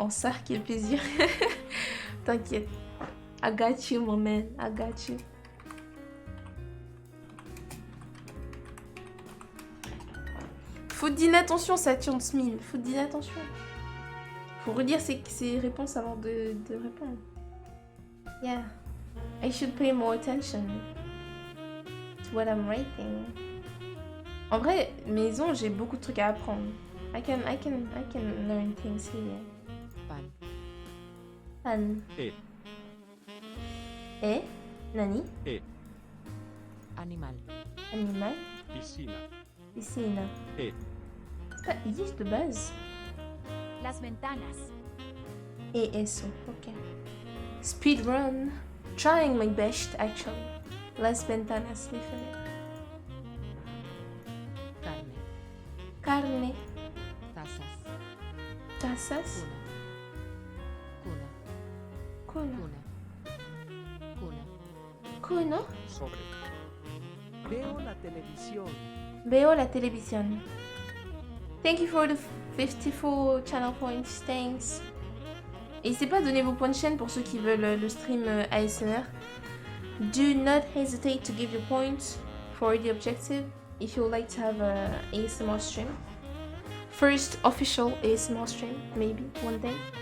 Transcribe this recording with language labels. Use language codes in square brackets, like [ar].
[fr] En ça, quel plaisir. T'inquiète. [en] I got you, my man. I got you. [fr] Faut d'inattention, Saturn Smith. Faut d'inattention. Faut relire ses réponses avant de répondre. [en] Yeah. I should pay more attention to what I'm writing. [fr] En vrai, maison, j'ai beaucoup de trucs à apprendre. [en] I can learn things here. [es] Pan. Pan. E. Nani? Animal. Animal. Piscina. Piscina. E. [fr] C'est pas Yves de base. [es] Las ventanas. Et eso, ok. Speedrun. [en] Trying my best, actually. [es] Las ventanas, déjale. Carne. Carne. Tazas. Tazas. Cuna. Cuna. Cuna. Cuna. Sobre. Veo la televisión. Veo la televisión. [en] Thank you for the 54 channel points, thanks. [fr] N'hésitez pas à donner vos points de chaîne pour ceux qui veulent le stream ASMR. [en] Do not hesitate to give your points for the objective if you would like to have a ASMR stream. First official ASMR stream, maybe, one day.